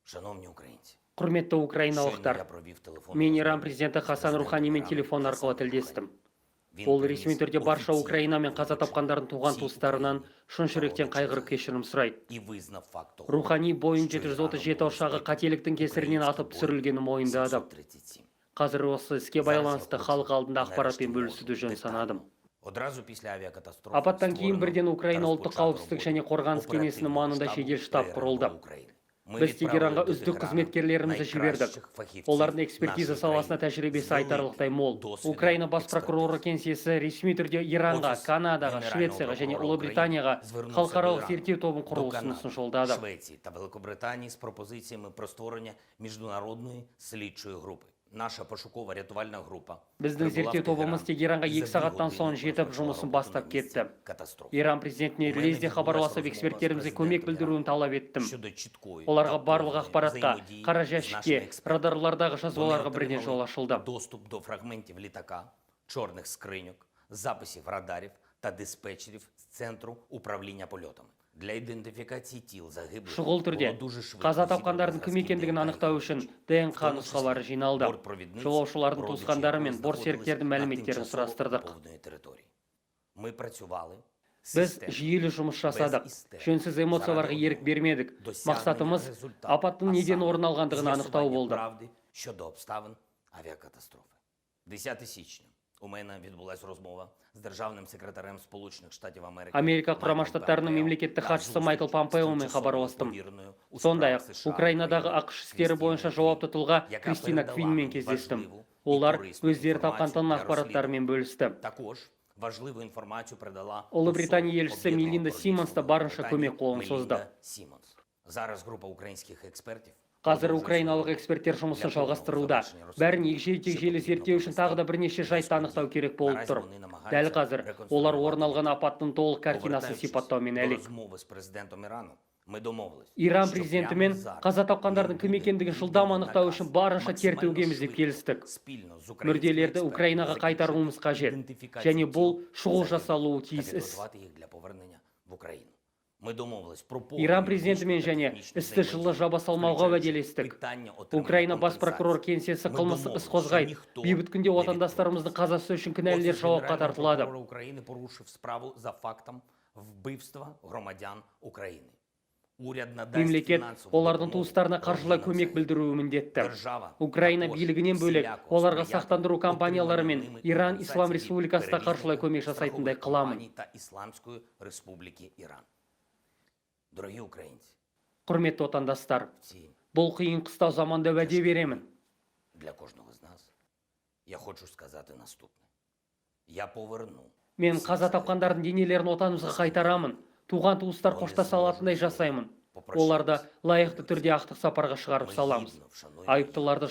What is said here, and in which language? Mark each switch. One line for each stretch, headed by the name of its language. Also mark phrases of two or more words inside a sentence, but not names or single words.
Ukrainian: Шановні українці,
Kazakh: Құрметті
Ukrainian: щойно
Kazakh: украиналықтар,
Ukrainian: я провів телефонну
Kazakh: мен
Ukrainian: розмову
Kazakh: Иран президенті
Ukrainian: з
Kazakh: Хасан
Ukrainian: президентом
Kazakh: Руханимен
Ukrainian: Ірану
Kazakh: телефон арқылы
Ukrainian: Хасаном
Kazakh: тілдестім.
Ukrainian: Рухані. Він
Kazakh: Ол
Ukrainian: приніс
Kazakh: ресми түрде барша
Ukrainian: офіційне
Kazakh: Украина мен қаза
Ukrainian: вибачення
Kazakh: тапқандардың туған
Ukrainian: всій
Kazakh: туыстарынан
Ukrainian: Україні
Kazakh: шын жүректен
Ukrainian: та
Kazakh: қайғырып
Ukrainian: родичам
Kazakh: кешірім сұрайды.
Ukrainian: і визнав факт того,
Kazakh: Рухани Боинг
Ukrainian: що
Kazakh: 737
Ukrainian: Іраном
Kazakh: ұшағы
Ukrainian: був
Kazakh: қателіктің кесірінен
Ukrainian: український
Kazakh: атып
Ukrainian: Боїнг
Kazakh: түсірілгені мойындады.
Ukrainian: 737.
Kazakh: Қазір осы іске
Ukrainian: Зараз я
Kazakh: байланысты
Ukrainian: хочу
Kazakh: халық алдында
Ukrainian: нарешті
Kazakh: ақпаратпен
Ukrainian: можу
Kazakh: бөлісуді жөн
Ukrainian: детально.
Kazakh: санадым.
Ukrainian: Одразу після авіакатастрофи
Kazakh: Апаттан кейін
Ukrainian: створено
Kazakh: бірден
Ukrainian: та
Kazakh: Украина ұлттық
Ukrainian: розпочато
Kazakh: қауіпсіздік
Ukrainian: роботу
Kazakh: және қорғаныс кеңесінің
Ukrainian: оперативного
Kazakh: маңында
Ukrainian: штабу
Kazakh: жедел штаб
Ukrainian: РНБО
Kazakh: құрылды.
Ukrainian: України. Ми
Kazakh: Біз
Ukrainian: відправили
Kazakh: Тегеранға
Ukrainian: до
Kazakh: үздік
Ukrainian: Тегерана
Kazakh: қызметкерлерімізді жібердік.
Ukrainian: найкращих фахівців
Kazakh: Олардың экспертиза
Ukrainian: нашої
Kazakh: саласына
Ukrainian: країни
Kazakh: тәжірибесі
Ukrainian: з великим
Kazakh: айтарлықтай мол.
Ukrainian: досвідом
Kazakh: Украина бас
Ukrainian: експертиз.
Kazakh: прокуроры кеңсесі ресми түрде Иранға,
Ukrainian: Офіс
Kazakh: Канадаға,
Ukrainian: Генерального
Kazakh: Швецияға және
Ukrainian: прокурора
Kazakh: Ұлыбританияға
Ukrainian: України звернувся
Kazakh: халықаралық
Ukrainian: до
Kazakh: зерттеу тобын
Ukrainian: Ірану,
Kazakh: құру
Ukrainian: до
Kazakh: ұсынысын
Ukrainian: Канади,
Kazakh: жолдады.
Ukrainian: Швеції та Великобританії з пропозиціями про створення міжнародної слідчої групи. Наша пошуково-рятувальна група
Kazakh: Біздің зерттеу тобымыз Тегеранға 2 сағаттан соң жетіп жұмысын бастап кетті. Иран президентіне лезде хабарласып эксперттерімізге көмек білдіруін талап еттім. Оларға барлық ақпаратқа, қара жәшікке, радарлардағы жазбаларға бірден жол ашылды.
Ukrainian: Доступ до фрагментів літака, чорних скриньок, записів радарів та диспетчерів з центру управління польотами. Для ідентифікації тіл загиблих
Kazakh: Шұғыл түрде
Ukrainian: було дуже швидко
Kazakh: қаза
Ukrainian: зібрано
Kazakh: тапқандардың кім
Ukrainian: зразки
Kazakh: екендігін
Ukrainian: ДНК
Kazakh: анықтау үшін ДНК нұсқалары жиналды.
Ukrainian: бортпровідниці,
Kazakh: Жолаушылардың
Ukrainian: родичі,
Kazakh: туысқандары мен
Ukrainian: які
Kazakh: бортсеріктердің
Ukrainian: знаходились на
Kazakh: мәліметтерін
Ukrainian: тимчасово
Kazakh: сұрастырдық.
Ukrainian: окупованій території. Ми працювали
Kazakh: Біз
Ukrainian: системно,
Kazakh: жүйелі жұмыс жасадық.
Ukrainian: без істерик,
Kazakh: Жөнсіз эмоцияларға
Ukrainian: заради
Kazakh: ерік бермедік.
Ukrainian: досягнення
Kazakh: Мақсатымыз
Ukrainian: результату,
Kazakh: апаттың
Ukrainian: а
Kazakh: неден
Ukrainian: саме
Kazakh: орын алғандығын анықтау
Ukrainian: з'ясування
Kazakh: болды.
Ukrainian: правди щодо обставин авіакатастрофи. 10 січня у мене відбулася розмова з державним секретарем Сполучених Штатів Америки.
Kazakh: Америка құрама
Ukrainian: Майклом
Kazakh: штаттарының
Ukrainian: Помпео
Kazakh: мемлекеттік
Ukrainian: та
Kazakh: хатшысы
Ukrainian: зустріч
Kazakh: Майкл
Ukrainian: з
Kazakh: Помпеомен
Ukrainian: тимчасово
Kazakh: хабарластым.
Ukrainian: повіреною у
Kazakh: Сондай-ақ
Ukrainian: справах США
Kazakh: Украинадағы
Ukrainian: України
Kazakh: ақш істері бойынша жауапты тұлға
Ukrainian: яка
Kazakh: Кристина
Ukrainian: передала
Kazakh: Квинмен кездестім.
Ukrainian: важливу і
Kazakh: Олар
Ukrainian: корисну
Kazakh: өздері
Ukrainian: інформацію
Kazakh: тапқан
Ukrainian: для
Kazakh: ақпараттарымен бөлісті.
Ukrainian: Також важливу інформацію передала
Kazakh: Ұлыбритания
Ukrainian: особа
Kazakh: елшісі
Ukrainian: Об'єднаного
Kazakh: Мелинда Симонс та
Ukrainian: Королівства
Kazakh: барынша
Ukrainian: Великобританії
Kazakh: көмек қолын созды.
Ukrainian: Мелінда Сімонс. Зараз група українських експертів
Kazakh: Қазір
Ukrainian: продовжує
Kazakh: украиналық
Ukrainian: свою
Kazakh: эксперттер жұмысын
Ukrainian: для повного
Kazakh: жалғастыруда.
Ukrainian: завершення
Kazakh: Бәрін
Ukrainian: розслідування,
Kazakh: егжей-тегжейлі
Ukrainian: що
Kazakh: зерттеу үшін
Ukrainian: потрібно
Kazakh: тағы да
Ukrainian: провести
Kazakh: бірнеше жайтты анықтау керек болып Наразі тұр.
Ukrainian: вони намагаються
Kazakh: Дәл қазір олар
Ukrainian: реконструювати
Kazakh: орын алған апаттың толық картинасын
Ukrainian: Повертаючись
Kazakh: сипаттаумен
Ukrainian: до
Kazakh: әлек.
Ukrainian: розмови з президентом Ірану, ми домовились,
Kazakh: Иран
Ukrainian: що
Kazakh: президентімен
Ukrainian: прямо зараз
Kazakh: қаза тапқандардың
Ukrainian: він
Kazakh: кім
Ukrainian: буде
Kazakh: екендігін
Ukrainian: відданий
Kazakh: жылдам анықтау
Ukrainian: наказ
Kazakh: үшін барынша
Ukrainian: максимально
Kazakh: тертеугеміз деп
Ukrainian: швидко,
Kazakh: келістік.
Ukrainian: спільно з українськими
Kazakh: Мүрделерді
Ukrainian: експертами
Kazakh: Украинаға
Ukrainian: закінчити
Kazakh: қайтаруымыз қажет.
Ukrainian: ідентифікацію
Kazakh: Және бұл
Ukrainian: тіл
Kazakh: шұғыл
Ukrainian: загиблих
Kazakh: жасалуы
Ukrainian: та
Kazakh: тиіс іс.
Ukrainian: підготувати їх для повернення в Україну. Ми домовились про повну
Kazakh: Иран
Ukrainian: юридичну
Kazakh: президентімен
Ukrainian: та
Kazakh: және
Ukrainian: технічну
Kazakh: істі жылы
Ukrainian: взаємодію,
Kazakh: жаба салмауға
Ukrainian: включаючи
Kazakh: уәделестік.
Ukrainian: питання отримання
Kazakh: Украина бас
Ukrainian: компенсації.
Kazakh: прокурор кеңсесі
Ukrainian: Ми
Kazakh: қылмыстық
Ukrainian: домовились,
Kazakh: іс
Ukrainian: що
Kazakh: қозғайды.
Ukrainian: ніхто
Kazakh: Бейбіт күнде
Ukrainian: не
Kazakh: отандастарымыздың қазасы үшін кінәлілер
Ukrainian: Офіс
Kazakh: жауапқа
Ukrainian: Генерального
Kazakh: тартылады.
Ukrainian: прокурора України порушив справу за фактом вбивства громадян України. Уряд надасть
Kazakh: Мемлекет
Ukrainian: фінансову
Kazakh: олардың
Ukrainian: допомогу
Kazakh: туыстарына қаржылай
Ukrainian: органам
Kazakh: көмек
Ukrainian: ЗАГС.
Kazakh: білдіруі міндетті.
Ukrainian: Держава
Kazakh: Украина
Ukrainian: також
Kazakh: билігінен бөлек
Ukrainian: всіляко
Kazakh: оларға
Ukrainian: сприятиме
Kazakh: сақтандыру компаниялары мен
Ukrainian: отриманню ними
Kazakh: Иран
Ukrainian: компенсації
Kazakh: Ислам
Ukrainian: від
Kazakh: Республикасына қаржылай
Ukrainian: перевізників,
Kazakh: көмек жасайтындай
Ukrainian: страхових
Kazakh: қыламын.
Ukrainian: компаній та Исламської Республіки Іран. Дорогі українці,
Kazakh: Құрметті отандастар,
Ukrainian: в ці
Kazakh: бұл қиын қыстау заманда уәде беремін.
Ukrainian: для кожного з нас я хочу сказати наступне. Я поверну
Kazakh: Мен
Ukrainian: всі
Kazakh: қаза
Ukrainian: загиблих.
Kazakh: тапқандардың денелерін отанымызға қайтарамын. Туған туыстар қоштаса алатындай жасаймын. Оларды лайықты түрде ақтық сапарға шығарып
Ukrainian: Ми
Kazakh: саламыз.
Ukrainian: гідно вшануємо
Kazakh: Айыптыларды